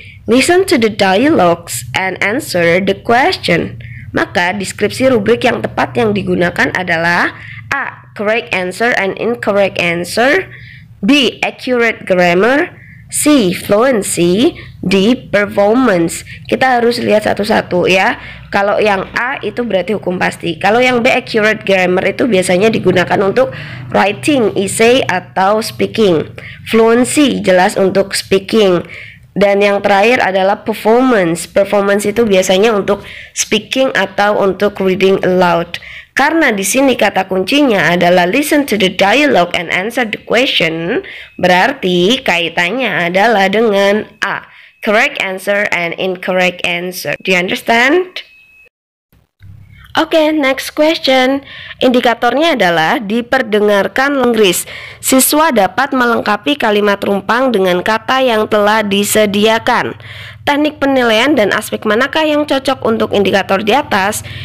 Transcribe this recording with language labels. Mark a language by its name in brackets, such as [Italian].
[English] Listen to the dialogues and answer the question. [Indonesian] Maka deskripsi rubrik yang tepat yang digunakan adalah A. [English] Correct answer and incorrect answer, B. Accurate grammar, C. Fluency, D. Performance. [Indonesian] Kita harus lihat satu-satu ya. Kalau yang A itu berarti hukum pasti. Kalau yang B, accurate grammar, itu biasanya digunakan untuk writing, essay, atau speaking. Fluency jelas untuk speaking. Dan yang terakhir adalah performance. Performance itu biasanya untuk speaking atau untuk reading aloud. Karena di sini kata kuncinya adalah [English] listen to the dialogue and answer the question, [Indonesian] berarti kaitannya adalah dengan A. [English] correct answer and incorrect answer. Do you understand? Oke, next question. [Indonesian] Indikatornya adalah diperdengarkan lingris. Siswa dapat melengkapi kalimat rumpang dengan kata yang telah disediakan. Teknik penilaian dan aspek manakah yang cocok untuk indikator di atas?